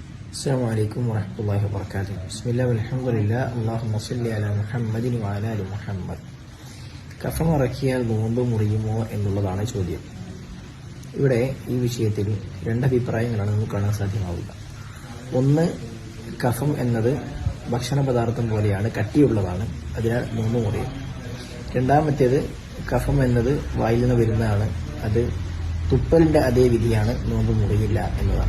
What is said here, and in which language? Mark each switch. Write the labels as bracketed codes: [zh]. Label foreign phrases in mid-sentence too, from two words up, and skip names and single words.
[ar] السلام عليكم ورحمة الله وبركاته. بسم الله والحمد لله. اللهم صل على محمد وعلى آل محمد. [ml] കഫമിറക്കിയാൽ നോമ്പ് മുറിയുമോ എന്നുള്ളതാണ് ചോദ്യം. ഇവിടെ ഈ വിഷയത്തിൽ രണ്ടഭിപ്രായങ്ങളാണ് നമുക്ക് കാണാൻ സാധ്യമാവുക. ഒന്ന്, കഫം എന്നത് ഭക്ഷണ പദാർത്ഥം പോലെയാണ്, കട്ടിയുള്ളതാണ്, അതിനാൽ നോമ്പ് മുറിയും. രണ്ടാമത്തേത്, കഫം എന്നത് വായിൽ നിന്ന് വരുന്നതാണ്, അത് തുപ്പലിന്റെ അതേ വിധിയാണ്, നോമ്പ് മുറിയില്ല എന്നതാണ്.